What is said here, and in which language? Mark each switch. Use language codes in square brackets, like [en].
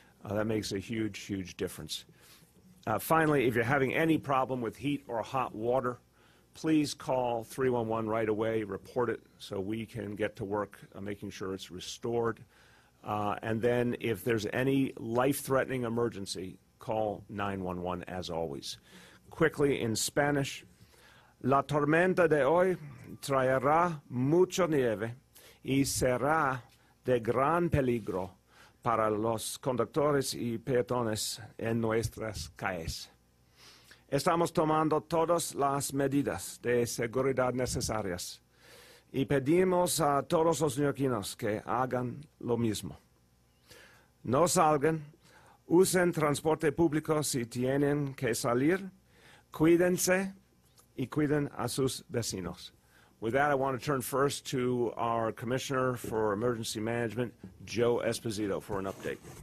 [en] That makes a huge difference. Finally, if you're having any problem with heat or hot water, please call 311 right away, report it so we can get to work making sure it's restored. And then if there's any life-threatening emergency, call 911 as always. Quickly in Spanish, [es] la tormenta de hoy traerá mucha nieve y será de gran peligro para los conductores y peatones en nuestras calles. Estamos tomando todas las medidas de seguridad necesarias y pedimos a todos los neoyorquinos que hagan lo mismo. No salgan, usen transporte público si tienen que salir, cuídense y cuiden a sus vecinos. [en] With that, I want to turn first to our Commissioner for Emergency Management, Joe Esposito, for an update.